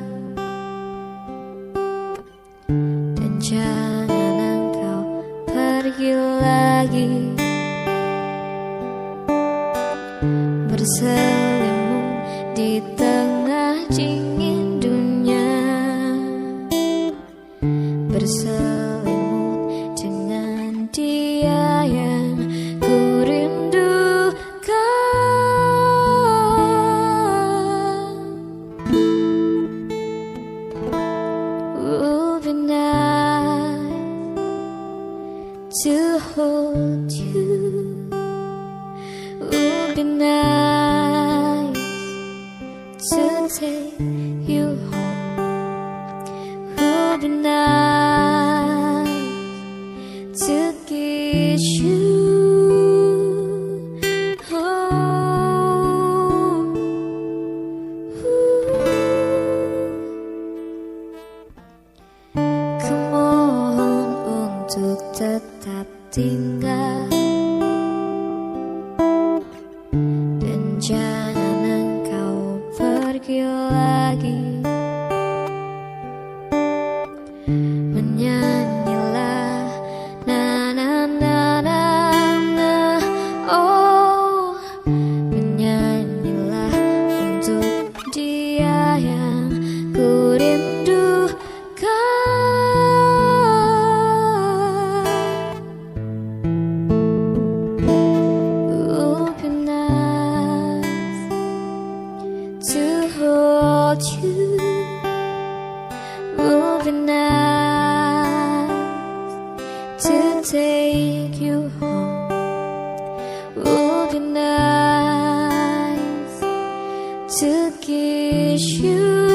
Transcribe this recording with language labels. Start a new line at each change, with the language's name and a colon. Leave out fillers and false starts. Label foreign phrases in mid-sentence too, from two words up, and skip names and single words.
Indonesian: dan jangan engkau pergi lagi, berselimut di tengah dingin dunia, berselimut dengan dia yang ku rindukan.
English: Would be nice to hold you, would be nice to take you home, would be nice to kiss you home.
Indonesian: Ku mohon untuk tetap tinggal, dan jangan engkau pergi lagi. Menyanyilah na na na na na, oh, menyanyilah untuk dia yang ku rindukan.
English: Would be nice to hold you, would be nice to take you home, would be nice to kiss you.